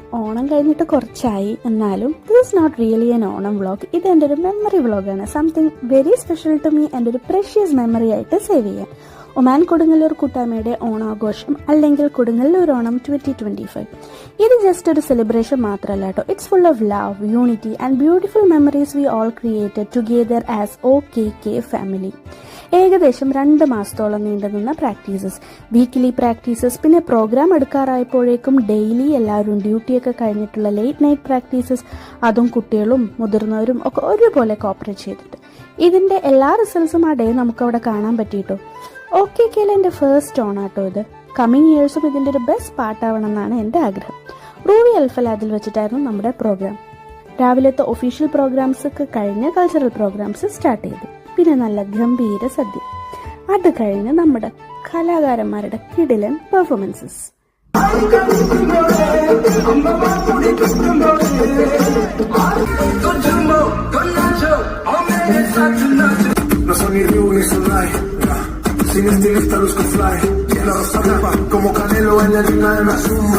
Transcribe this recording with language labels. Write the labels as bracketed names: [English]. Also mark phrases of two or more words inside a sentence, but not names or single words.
[Malayalam] ഓണം കഴിഞ്ഞിട്ട് കുറച്ചായി, എന്നാലും [English] this is not really an Onam vlog. [Malayalam] ഇത് എൻ്റെ ഒരു [English] memory vlogആണ്. something very special to me, [Malayalam] എൻ്റെ ഒരു [English] precious memory [Malayalam] ആയിട്ട് സേവ് ചെയ്യാൻ. ഒമാൻ കൊടുങ്ങല്ലൂർ കൂട്ടായ്മയുടെ ഓണാഘോഷം, അല്ലെങ്കിൽ കൊടുങ്ങല്ലൂർ ഓണം 2025. ഇത് ജസ്റ്റ് ഒരു സെലിബ്രേഷൻ മാത്രമല്ല കേട്ടോ. [English] it's full of love, unity and beautiful memories we all created together as OKK family. [Malayalam] ഏകദേശം 2 മാസത്തോളം നീണ്ടുനിന്ന പ്രാക്ടീസസ്, [English] weekly practices, [Malayalam] പിന്നെ പ്രോഗ്രാം എടുക്കാറായപ്പോഴേക്കും ഡെയിലി എല്ലാവരും ഡ്യൂട്ടിയൊക്കെ കഴിഞ്ഞിട്ടുള്ള [English] late night practices, [Malayalam] അതും കുട്ടികളും മുതിർന്നവരും ഒക്കെ ഒരുപോലെ കോപ്പറേറ്റ് ചെയ്തിട്ട് ഇതിന്റെ എല്ലാ റിസൾട്ട്സും [English] the day [Malayalam] നമുക്കവിടെ കാണാൻ പറ്റിയിട്ടോ. OKKയിലെ എൻ്റെ [English] first Onam [Malayalam] ഇത്. [English] coming years [Malayalam] ഇതിൻ്റെ ഒരു [English] best part [Malayalam] എന്നാണ് എൻ്റെ ആഗ്രഹം. റൂവി അൽഫലാദിൽ വെച്ചിട്ടായിരുന്നു നമ്മുടെ പ്രോഗ്രാം. രാവിലത്തെ [English] official programs [Malayalam] ഒക്കെ കഴിഞ്ഞ് [English] cultural programs start. [Malayalam] പിന്നെ നല്ല ഗംഭീര സദ്യ. അത് കഴിഞ്ഞ് നമ്മുടെ കലാകാരന്മാരുടെ [English] performances. [Spanish] Sin estilista luzco fly, la rosa blanca como Canelo en la arena de la zumba.